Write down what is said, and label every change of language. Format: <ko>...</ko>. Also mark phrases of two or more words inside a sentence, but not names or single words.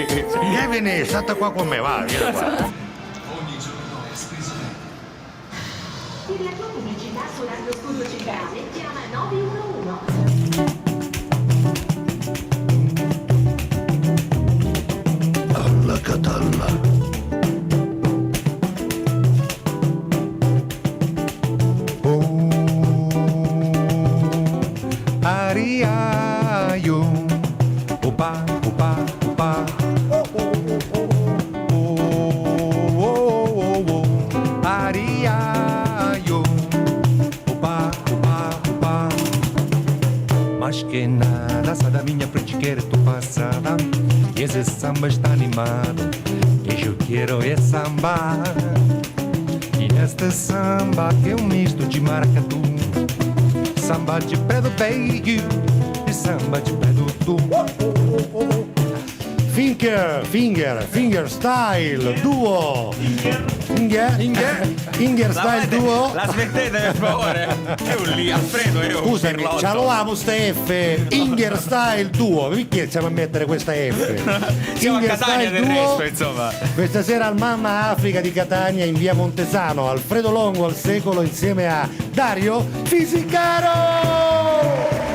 <it>Kevin, state qua con me, va, vieni qua. Per la tua pubblicità su Radio Studio Centrale chiama 911. Alla catalla. Ariaio, opa, opa, opa. Ariaio, opa, opa, opa.</it> <pt>Mas que nada, sai da minha frente, quero tu passada. E esse samba está animado, e eu quero é samba. E nesta samba que é um misto de maracatu, samba de pé do beio e samba de pé do tu.</pt> <it>Finger style duo. Finger style duo. La smettete per favore? È un lì, Alfredo, è un Scusami, pirlotto. ce l'avamo sta F. Finger style duo. Perché stiamo a mettere questa F? Siamo a Finger Catania style del duo. resto, insomma. Questa sera al Mamma Africa di Catania in via Montesano, Alfredo Longo al secolo insieme a Dario Fisicaro.</it>